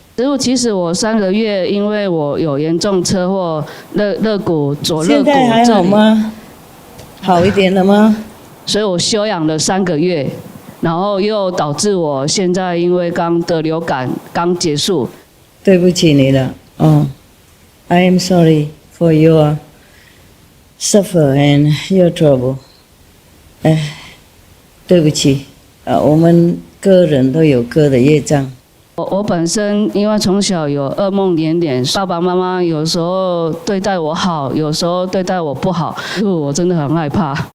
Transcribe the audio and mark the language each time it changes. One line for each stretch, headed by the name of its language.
Chinese: 师父，其实我3个月，因为我有严重车祸，左肋骨现在还好吗？好一点了吗？所以我休养了3个月，然后又导致我现在因为刚得流感，刚结束。对不起你了，
English: I am sorry for your suffer and your trouble。
Chinese: 对不起，我们个人都有个的业障。我本身因为从小有噩梦连连，爸爸妈妈有时候对待我好，有时候对待我不好，我真的很害怕。